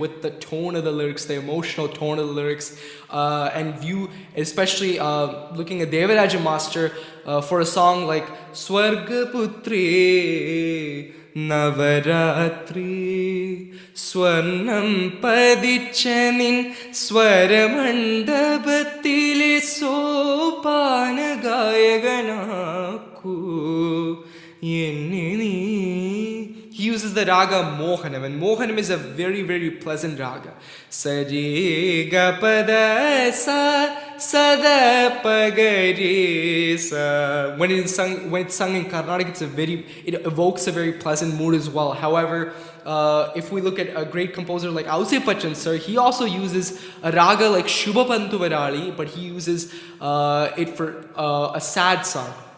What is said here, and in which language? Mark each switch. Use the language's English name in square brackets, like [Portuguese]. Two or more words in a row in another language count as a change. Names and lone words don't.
[English] with the tone of the lyrics, the emotional tone of the lyrics, and view, especially looking at Devaraja Master for a song like Swargaputri Navaratri Swarnam Padichanin Swaramandapatile Sopana Gayaganaku Yenini. He uses the raga Mohanam, and Mohanam is a very, very pleasant raga. Sari ga pada sa sada pagari sa. When it's sung in Carnatic, it evokes a very pleasant mood as well. However, if we look at a great composer like Ause Pachan sir, he also uses a raga like Shubha Pantuvarali, but he uses it for a sad song.